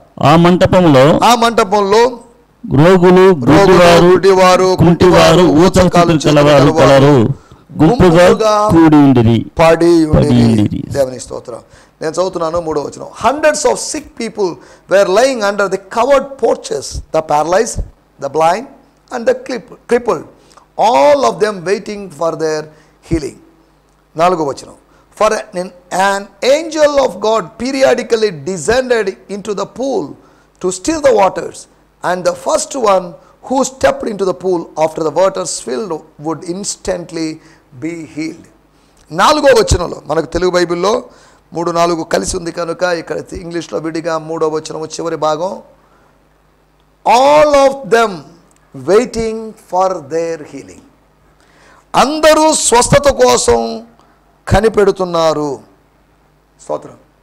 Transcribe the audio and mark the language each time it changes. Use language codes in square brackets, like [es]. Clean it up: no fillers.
[te] ఆ మంటపంలో రోగులు, గుడ్డివారు, కుంటివారు, ఊచకాలు కలవారు కలరు గుంపుగా కూడి ఉండిరి. దేవుని స్తోత్రం. నేను చదువుతున్నాను 3వ వచనం. [en] Hundreds of sick people were lying under the covered porches, the paralyzed, the blind and the crippled, all of them waiting for their healing. [te] 4వ వచనం. [en] For an angel of God periodically descended into the pool to still the waters, and the first one who stepped into the pool after the waters filled would instantly be healed. [te] 4వ వచనంలో మనకు తెలుగు బైబిల్లో 3-4 కలిసి ఉంది కనుక ఇక్కడ ఇంగ్లీష్లో విడిగా 3వ వచనం చివరి భాగం. [en] All of them waiting for their healing. [te] అందరూ స్వస్థత కోసం కనిపెడుతున్నారు. స్తోత్రం.